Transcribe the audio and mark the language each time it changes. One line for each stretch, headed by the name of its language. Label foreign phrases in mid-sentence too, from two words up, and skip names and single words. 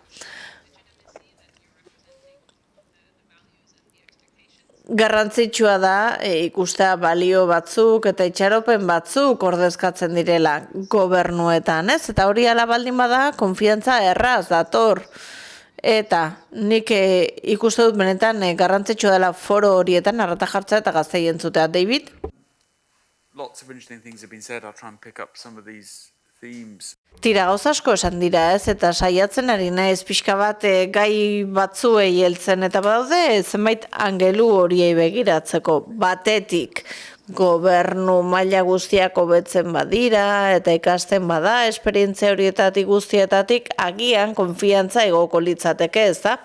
Basque: Garrantzitsua da ikustea balio batzuk eta itxaropen batzuk ordezkatzen direla gobernuetan, ez? Eta hori ala baldin bada, konfiantza erraz dator. Eta nik ikuste dut benetan garrantzitsua dela foro horietan arrata jartzea eta gaztei entzutea. David?
English: Lots of interesting things have been said. I'll try and pick up some of these themes.
Basque: Tira, gauz asko esan dira, ez? Eta saiatzen ari naiz pixka bat gai batzuei heltzen, eta badaude zenbait angelu horiei begiratzeko batetik. Gobernu maila guztiak hobetzen badira, eta ikasten bada, esperientzia horietatik guztietatik agian konfiantza egoko litzateke, ez da?